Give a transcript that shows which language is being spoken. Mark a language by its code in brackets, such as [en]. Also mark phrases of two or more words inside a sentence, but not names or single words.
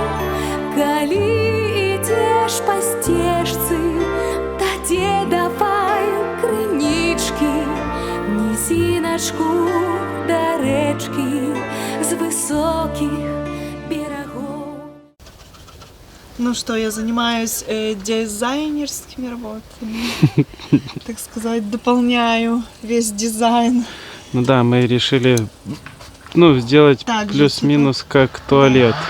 [be] Калі ідзеш па сцежцы да дзедавай крынічкі, нізіначку да рэчкі з высокіх берагоў. [ru] Ну что, я занимаюсь дизайнерскими работами, так сказать, дополняю весь дизайн. Ну да, мы решили, сделать плюс-минус как туалет.